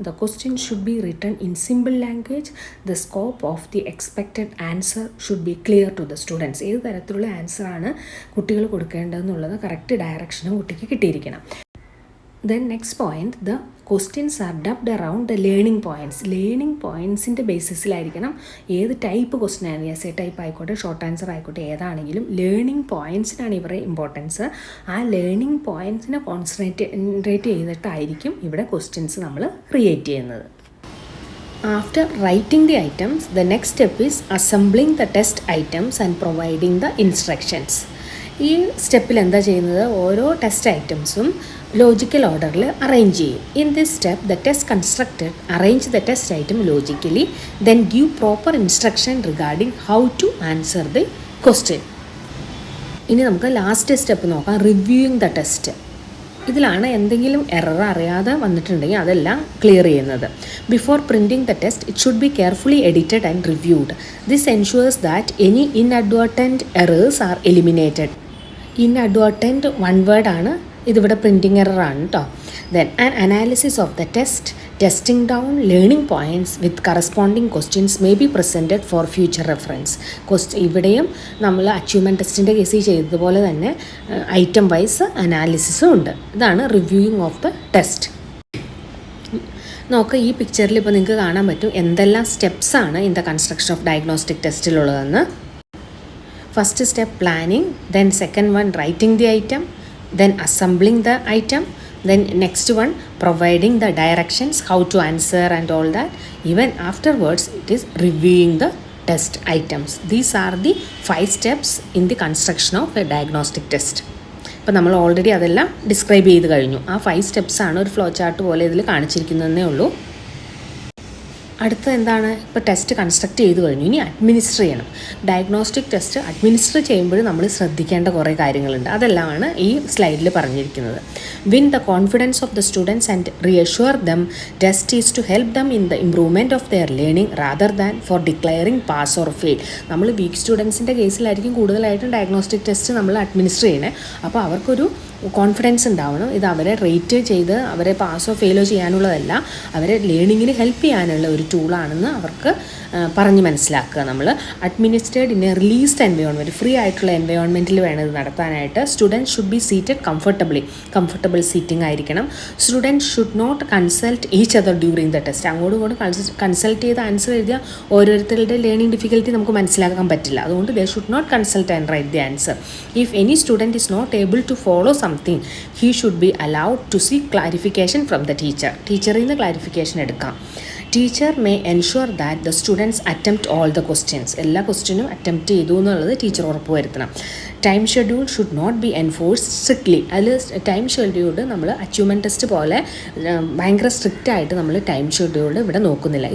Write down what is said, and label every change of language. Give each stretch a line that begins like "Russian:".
English: The question should be written in simple language. The scope of the expected answer should be clear to the students.
Malayalam: ഏത് തരത്തിലുള്ള ആൻസറാണ് കുട്ടികൾ കൊടുക്കേണ്ടതെന്നുള്ളത് correct ഡയറക്ഷനും കുട്ടിക്ക് കിട്ടിയിരിക്കണം.
English: Then next point, the questions are dubbed around the learning points.
Malayalam: Learning പോയിൻറ്റ്സിൻ്റെ ബേസിസിലായിരിക്കണം ഏത് type question ആണ്, essay type ആയിക്കോട്ടെ, short answer ആയിക്കോട്ടെ, ഏതാണെങ്കിലും learning പോയിൻറ്റ്സിനാണ് ഇവിടെ ഇമ്പോർട്ടൻസ്. ആ ലേണിംഗ് പോയിൻറ്റ്സിനെ കോൺസെൻട്രേറ്റ് ചെയ്തിട്ടായിരിക്കും ഇവിടെ ക്വസ്റ്റ്യൻസ് നമ്മൾ ക്രിയേറ്റ് ചെയ്യുന്നത്.
English: After writing the items, the next step is assembling the test items and providing the instructions.
Malayalam: ഈ സ്റ്റെപ്പിൽ എന്താ ചെയ്യുന്നത്, ഓരോ ടെസ്റ്റ് ഐറ്റംസും ലോജിക്കൽ ഓർഡറിൽ അറേഞ്ച് ചെയ്യും.
English: In this step the test constructed arrange the test item logically, then give proper instruction regarding how to answer the question.
Malayalam: ഇനി നമുക്ക് ലാസ്റ്റ് സ്റ്റെപ്പ് നോക്കാം, റിവ്യൂയിങ് ദ ടെസ്റ്റ്. ഇതിലാണ് എന്തെങ്കിലും എറർ അറിയാതെ വന്നിട്ടുണ്ടെങ്കിൽ അതെല്ലാം ക്ലിയർ ചെയ്യുന്നത്.
English: Before printing the test it should be carefully edited and reviewed. This ensures that any inadvertent errors are eliminated.
Malayalam: ഇൻഅഡ്വർട്ടൻറ്റ് one word ആണ്, ഇതിവിടെ പ്രിൻറ്റിംഗ് എററാണ് കേട്ടോ.
English: Then an analysis of the test, testing down learning points with corresponding questions may be presented for future reference.
Malayalam: ഇവിടെയും നമ്മൾ achievement ടെസ്റ്റിൻ്റെ കേസിൽ ചെയ്തതുപോലെ തന്നെ item vice അനാലിസിസും ഉണ്ട്. ഇതാണ് റിവ്യൂയിങ് ഓഫ് ദ ടെസ്റ്റ്. നോക്കുക, ഈ പിക്ചറിൽ ഇപ്പോൾ നിങ്ങൾക്ക് കാണാൻ പറ്റും എന്തെല്ലാം സ്റ്റെപ്സാണ് in the construction of diagnostic ടെസ്റ്റിലുള്ളതെന്ന്.
English: First step planning, then second one writing the item, then assembling the item, then next one providing the directions how to answer and all that. Even afterwards it is reviewing the test items. These are the 5 steps in the construction of a diagnostic test.
Malayalam: ഇപ്പോൾ നമ്മൾ already അതെല്ലാം describe ചെയ്ത് കഴിഞ്ഞു. ആ 5 സ്റ്റെപ്സാണ് ഒരു flow chart പോലെ ഇതിൽ കാണിച്ചിരിക്കുന്നതേ ഉള്ളൂ. അടുത്ത എന്താണ്, ഇപ്പോൾ ടെസ്റ്റ് കൺസ്ട്രക്ട് ചെയ്ത് കഴിഞ്ഞു, ഇനി അഡ്മിനിസ്റ്റർ ചെയ്യണം. ഡയഗ്നോസ്റ്റിക് ടെസ്റ്റ് അഡ്മിനിസ്റ്റർ ചെയ്യുമ്പോൾ നമ്മൾ ശ്രദ്ധിക്കേണ്ട കുറേ കാര്യങ്ങളുണ്ട്. അതെല്ലാമാണ് ഈ സ്ലൈഡിൽ പറഞ്ഞിരിക്കുന്നത്.
English: Win the confidence of the students and reassure them. Test is to help them in the improvement of their learning rather than for declaring pass or fail.
Malayalam: നമ്മൾ വീക്ക് സ്റ്റുഡൻസിൻ്റെ കേസിലായിരിക്കും കൂടുതലായിട്ടും ഡയഗ്നോസ്റ്റിക് ടെസ്റ്റ് നമ്മൾ അഡ്മിനിസ്റ്റർ ചെയ്യണേ. അപ്പോൾ അവർക്കൊരു കോൺഫിഡൻസ് ഉണ്ടാവണം. ഇത് അവരെ റേറ്റ് ചെയ്ത് അവരെ പാസോ ഫെയിലോ ചെയ്യാനുള്ളതല്ല, അവരെ ലേണിങ്ങിന് ഹെൽപ്പ് ചെയ്യാനുള്ള ഒരു ടൂളാണെന്ന് അവർക്ക് പറഞ്ഞ് മനസ്സിലാക്കുക. നമ്മൾ
English: administered in a released environment,
Malayalam: free ആയിട്ടുള്ള എൻവയോൺമെൻറ്റിൽ വേണം ഇത് നടത്താനായിട്ട്.
English: Student should be seated comfortable seating ആയിരിക്കണം. Student should not consult each other during the test.
Malayalam: അങ്ങോട്ടും ഇങ്ങോട്ടും കൺസൾട്ട് ചെയ്ത് ആൻസർ എഴുതിയാൽ ഓരോരുത്തരുടെ ലേണിംഗ് ഡിഫിക്കൽറ്റി നമുക്ക് മനസ്സിലാക്കാൻ പറ്റില്ല.
English: അതുകൊണ്ട് they should not consult and write the answer. If any student is not able to follow something, he should be allowed to seek clarification from the teacher.
Malayalam: ടീച്ചറിൽ നിന്ന് clarification എടുക്കാം.
English: Teacher may ensure that the students attempt all the questions.
Malayalam: എല്ലാ ക്വസ്റ്റ്യനും attempt ചെയ്തു എന്നുള്ളത് teacher ഉറപ്പ് വരുത്തണം.
English: Time schedule should not be enforced strictly.
Malayalam: അതിൽ time scheduled നമ്മൾ അച്ചീവ്മെൻറ്റ് ടെസ്റ്റ് പോലെ ഭയങ്കര സ്ട്രിക്റ്റ് ആയിട്ട് നമ്മൾ ടൈം ഷെഡ്യൂൾഡ് ഇവിടെ നോക്കുന്നില്ല.